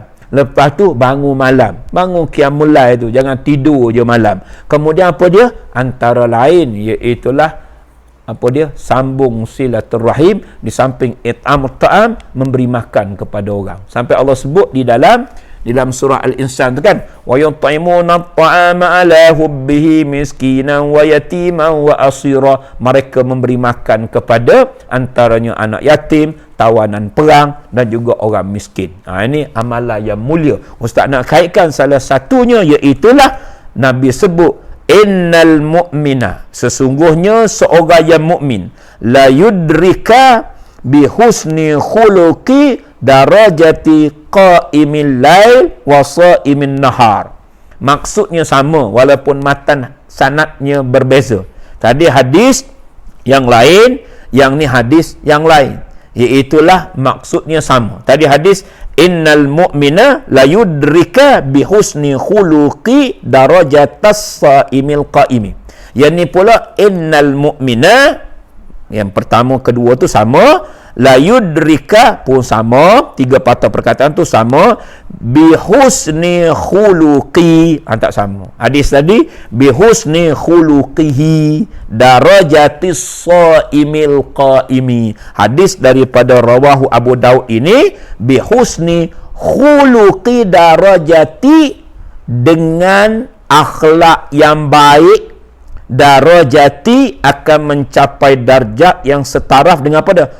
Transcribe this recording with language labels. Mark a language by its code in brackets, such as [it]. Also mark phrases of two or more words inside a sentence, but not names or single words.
[ms] Lepas tu bangun malam, bangun [ar] قيام الليل [ms] tu, jangan tidur je malam. Kemudian apa dia? Antara lain iaitulah sambung silaturahim, di samping [ar] إطعام الطعام, [ms] memberi makan kepada orang. Sampai Allah sebut di dalam surah Al-Insan tu kan, [ar] ويطعمون الطعام على حبه مسكينا ويتيما وأسيرا. [ms] Mereka memberi makan kepada antaranya anak yatim, tawanan perang dan juga orang miskin. Ini amalan yang mulia. Ustaz nak kaitkan salah satunya, iaitulah Nabi sebut, [ar] إن المؤمن, [ms] sesungguhnya seorang yang mukmin, [ar] لا يدرك بحسن خلق درجة قائم الليل وصائم النهار. [ms] Maksudnya sama walaupun matan sanadnya berbeza. Tadi hadis yang lain, yang ni hadis yang lain, iaitulah maksudnya sama. Tadi hadis [ar] إن المؤمن لا يدرك بحسن خلق درجة الصائم القائم. [ms] Yang ni pula [ar] إن المؤمن, [ms] yang pertama kedua tu sama, [ar] لا يدرك [ms] pun sama, tiga patah perkataan tu sama, [ar] بحسن خلق [ms] tak sama. Hadis tadi [ar] بحسن خلقه درجة الصائم القائم. [ms] Hadis daripada rawahu Abu Daud ini [ar] بحسن خلق درجة, [ms] dengan akhlak yang baik, darajati akan mencapai darjat yang setaraf dengan apa dah?